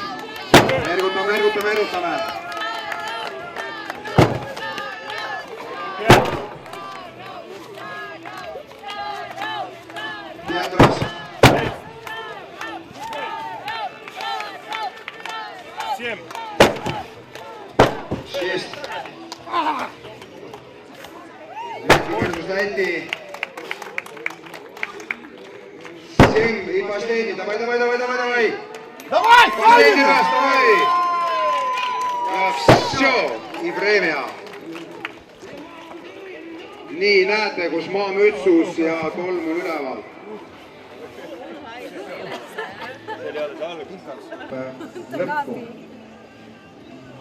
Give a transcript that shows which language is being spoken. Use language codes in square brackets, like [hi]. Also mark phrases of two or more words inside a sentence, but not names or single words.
[et] Ergutame. Teadras. 7. 6. Kordus Läti. 7. [ru] И последний. Давай. Давай, Последний раз, давай! Ja все, и время. [et] Nii näete, kus maamütsus ja tolm on üleval. Lõppu.